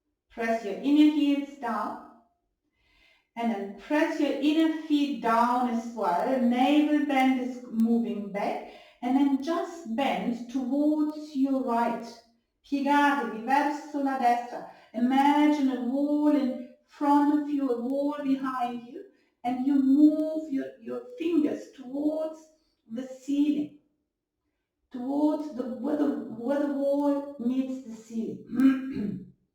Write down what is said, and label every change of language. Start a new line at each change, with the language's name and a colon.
English: Press your inner heels down. And then press your inner feet down as well. Navel bend is moving back. And then just bend towards your right.
Italian: Piegatevi verso la destra.
English: Imagine a wall in front of you, a wall behind you. And you move your fingers towards the ceiling. Towards where the wall meets the ceiling.